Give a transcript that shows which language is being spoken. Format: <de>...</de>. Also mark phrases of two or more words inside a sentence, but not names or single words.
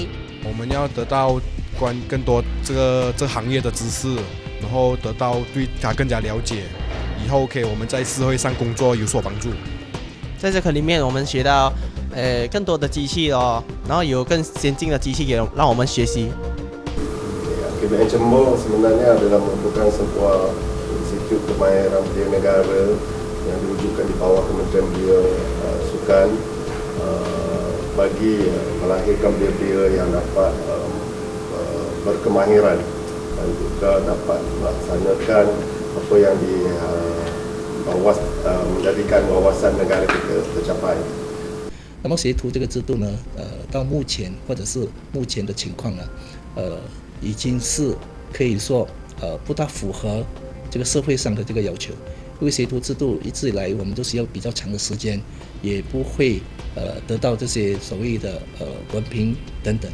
<zh>我们要得到更多这行业的知识，然后得到对它更加了解，以后我们在社会上工作有所帮助。在这科里面，我们学到更多的机器然后有更先进的机器也让我们学习。</zh> <ms>IKBN Cembur sebenarnya adalah merupakan sebuah institut kemahiran belia negara yang diwujudkan di bawah Kementerian Belia Sukan bagi melahirkan belia-belia yang dapat berkemahiran dan juga dapat melaksanakan apa yang menjadikan wawasan negara kita tercapai。</ms> <zh>那么学徒这个制度呢，到目前或者是目前的情况呢，已经是可以说不大符合这个社会上的这个要求，因为学徒制度一直以来我们都需要比较长的时间，也不会得到这些所谓的文凭等等。</zh>